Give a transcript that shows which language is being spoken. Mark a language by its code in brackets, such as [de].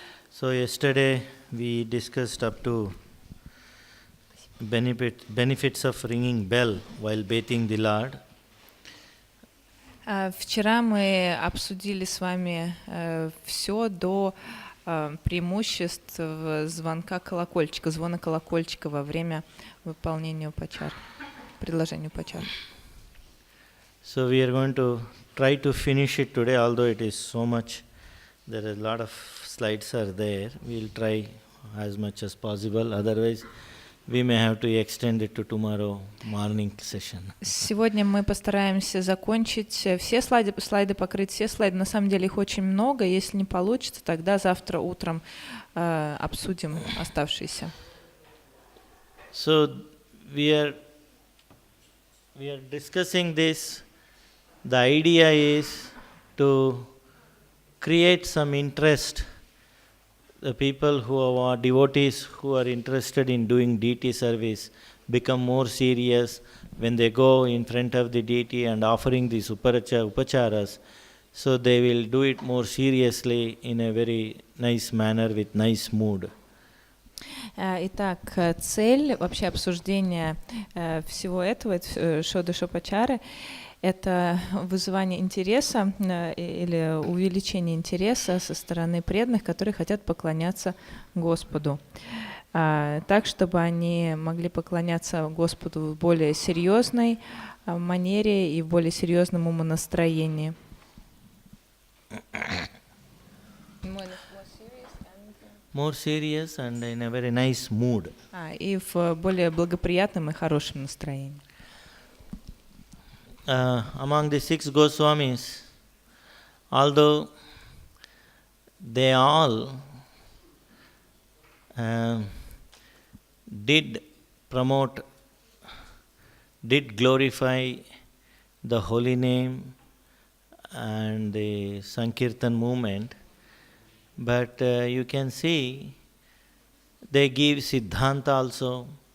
[en] So yesterday we discussed up to benefits of ringing bell while bathing the Lord. [ru] Вчера мы обсудили с вами все до преимуществ звона колокольчика во время выполнения упачар, предложения упачар. [en] So we are going to try to finish it today, although it is so much. There are a lot of slides are there. We will try as much as possible. Otherwise, we may have to extend it to tomorrow morning session. [ru] Сегодня мы постараемся закончить все слайды покрыть все слайды. На самом деле их очень много. Если не получится, тогда завтра утром обсудим оставшиеся. [en] So we are discussing this. The idea is to create some interest. The people who are devotees who are interested in doing deity service become more serious when they go in front of the deity and offering these upacharas. So they will do it more seriously in a very nice manner with nice mood. [ru] Итак, цель вообще обсуждения всего этого Шодашопачары — это вызывание интереса или увеличение интереса со стороны преданных, которые хотят поклоняться Господу. Так, чтобы они могли поклоняться Господу в более серьезной манере и в более серьезном умонастроении. [en] More serious and in a very nice mood. [ru] И в более благоприятном и хорошем настроении. [en] Among the 6 Goswamis, although they all did glorify the holy name and the Sankirtan movement, but you can see they give Siddhanta also.